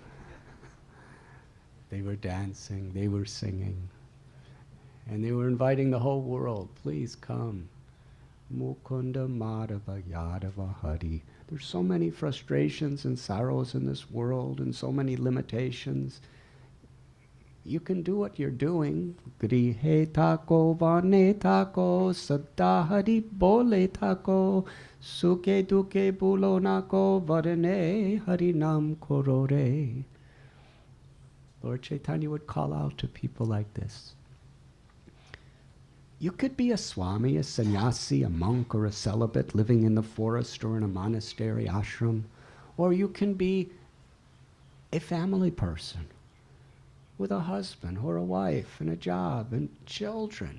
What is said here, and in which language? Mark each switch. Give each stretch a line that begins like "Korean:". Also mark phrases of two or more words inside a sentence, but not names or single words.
English: They were dancing, they were singing, and they were inviting the whole world, please come. Mukunda Madhava Yadava Hari. There's so many frustrations and sorrows in this world and so many limitations. You can do what you're doing.
Bangla: গৃহে থাকো বনে থাকো সদা হরি বলে ডাকো সুখে দুঃখে ভুলো নাকো বদনে হরি নাম করো রে.
English: Lord Chaitanya would call out to people like this. You could be a swami, a sannyasi, a monk, or a celibate living in the forest or in a monastery, ashram. Or you can be a family person with a husband or a wife and a job and children.